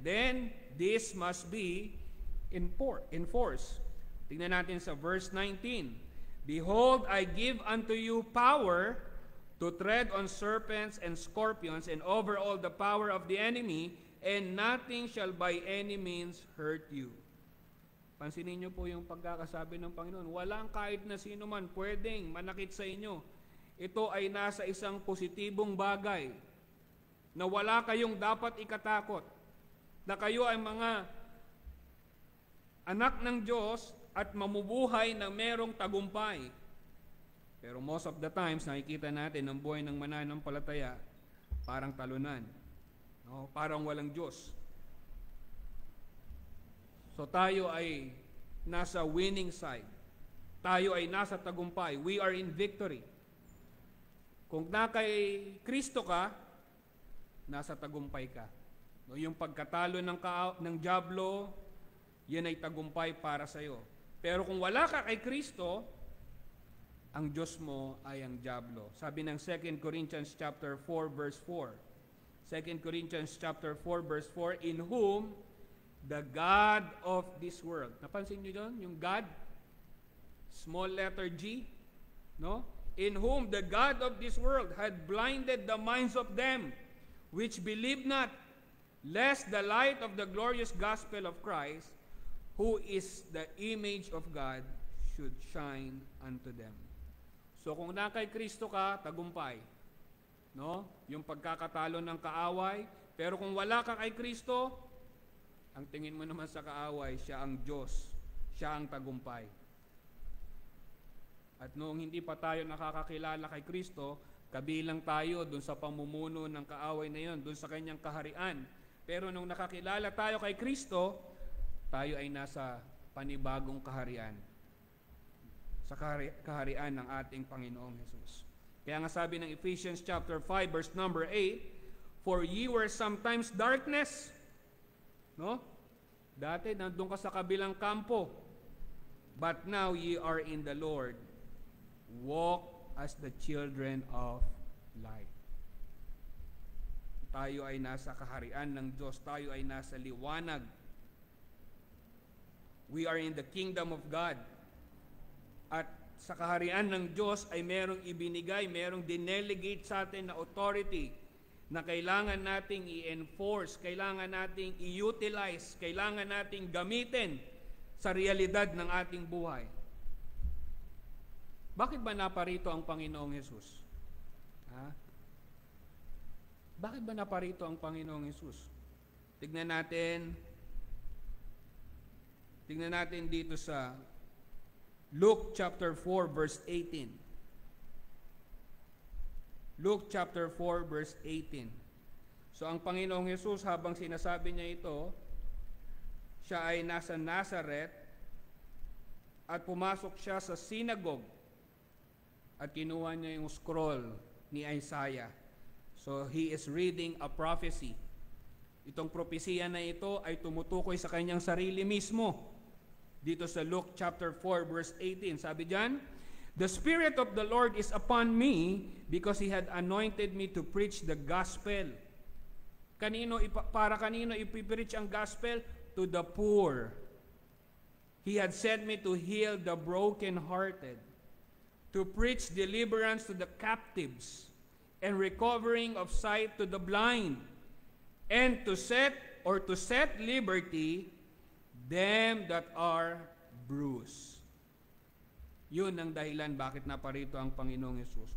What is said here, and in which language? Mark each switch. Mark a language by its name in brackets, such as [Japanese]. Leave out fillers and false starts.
[English] Then, this must be enforced. [Filipino] Tingnan natin sa verse 19. [English] Behold, I give unto you power to tread on serpents and scorpions and over all the power of the enemy, and nothing shall by any means hurt you. [Filipino] Pansinin niyo po yung pagkakasabi ng Panginoon. Walang kahit na sino man pwedeng manakit sa inyo. Ito ay nasa isang positibong bagay na wala kayong dapat ikatakot, na kayo ay mga anak ng Diyos at mamubuhay na merong tagumpay. Pero [English] most of the times, [Filipino] nakikita natin ang buhay ng mananampalataya, parang talunan. No? Parang walang Diyos. So tayo ay nasa winning side. Tayo ay nasa tagumpay. [English] We are in victory. [Filipino] Kung na kay Kristo ka, nasa tagumpay ka. No? Yung pagkatalo ng diablo, yan ay tagumpay para sa iyo. Pero kung wala ka kay Kristo, ang Diyos mo ay ang diablo. Sabi ng 2 Corinthians chapter 4 verse 4. [English] 2 Corinthians chapter 4 verse 4, in whom the God of this world. [Filipino] Napansin niyo doon? [English] Yung God, small letter G, no? In whom the God of this world had blinded the minds of them which believe not, lest the light of the glorious gospel of Christ, who is the image of God, should shine unto them. [Filipino] So kung na kay Kristo ka, tagumpay. No? Yung pagkakatalo ng kaaway. Pero kung wala ka kay Kristo, ang tingin mo naman sa kaaway, siya ang Diyos. Siya ang tagumpay. At noong hindi pa tayo nakakakilala kay Kristo, kabilang tayo dun sa pamumuno ng kaaway na yon, dun sa kanyang kaharian. Pero nung nakakilala tayo kay Kristo, tayo ay nasa panibagong kaharian. Sa kaharian ng ating Panginoong Hesus. Kaya nga sabi ng [English] Ephesians chapter 5 verse number 8, for ye were sometimes darkness. No? [Filipino] Dati nandun ka sa kabilang kampo. [English] But now ye are in the Lord. Walk as the children of light. [Filipino] Tayo ay nasa kaharian ng Diyos. Tayo ay nasa liwanag. [English] We are in the kingdom of God. [Filipino] At sa kaharian ng Diyos ay merong ibinigay, merong dinelegate sa atin na authority na kailangan nating i-enforce, kailangan nating i-utilize, kailangan nating gamitin sa realidad ng ating buhay. Bakit ba naparito ang Panginoong Hesus? Ha? Bakit ba naparito ang Panginoong Hesus? Tignan natin dito sa Luke chapter 4 verse 18. [English] Luke chapter 4 verse 18. [Filipino] So ang Panginoong Hesus, habang sinasabi niya ito, siya ay nasa Nazareth at pumasok siya sa synagogue at kinuha niya yung scroll ni Isaiah. [English] So he is reading a prophecy. [Filipino] Itong propesiya na ito ay tumutukoy sa kanyang sarili mismo. Dito sa Luke chapter 4 verse 18, sabi diyan, [English] the Spirit of the Lord is upon me because He had anointed me to preach the gospel. [Filipino] Para kanino ipipreach ang gospel? [English] To the poor. He had sent me to heal the brokenhearted, to preach deliverance to the captives, and recovering of sight to the blind, and to set liberty them that are bruised. [Filipino] Yun ang dahilan bakit naparito ang Panginoong Hesus.